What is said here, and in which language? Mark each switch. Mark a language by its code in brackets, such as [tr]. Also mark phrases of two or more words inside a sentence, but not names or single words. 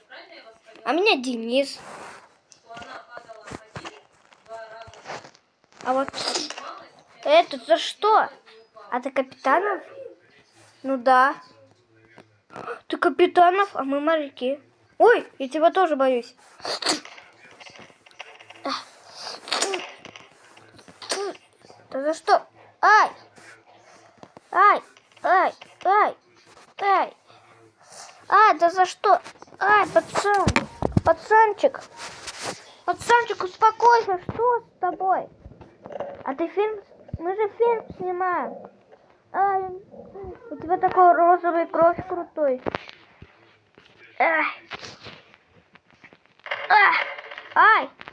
[ru] А меня Денис. А вот это за что? А ты Капитанов? Ну да. Ты Капитанов, а мы моряки. Ой, я тебя тоже боюсь. Да за что? Ай! Ай! Ай! Ай! Ай! Ай, да за что? Ай, пацан! Пацанчик! Пацанчик, успокойся! Что с тобой? А ты фильм... Мы же фильм снимаем. Ай, у тебя такой розовый кровь крутой. Ай! Ай!